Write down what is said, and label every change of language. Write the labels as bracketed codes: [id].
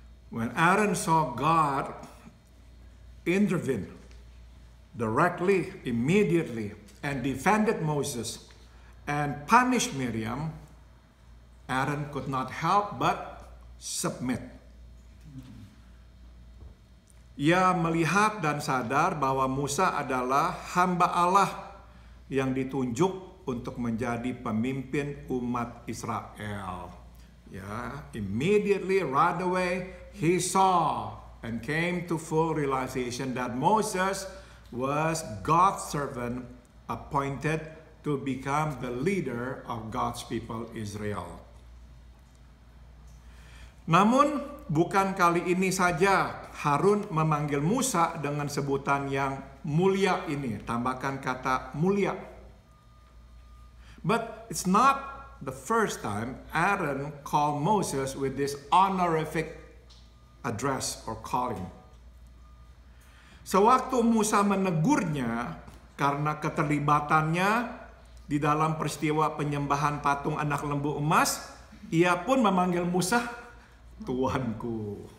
[en] When Aaron saw God intervene directly, immediately, and defended Moses and punished Miriam, Aaron could not help but submit. [id] Ia melihat dan sadar bahwa Musa adalah hamba Allah yang ditunjuk untuk menjadi pemimpin umat Israel. [en] Immediately, right away, he saw and came to full realization that Moses was God's servant appointed to become the leader of God's people Israel. [id] Namun bukan kali ini saja Harun memanggil Musa dengan sebutan yang mulia ini. Tambahkan kata mulia. [en] But it's not the first time Aaron called Moses with this honorific address or calling. [id] Sewaktu Musa menegurnya karena keterlibatannya di dalam peristiwa penyembahan patung anak lembu emas, ia pun memanggil Musa Tuanku.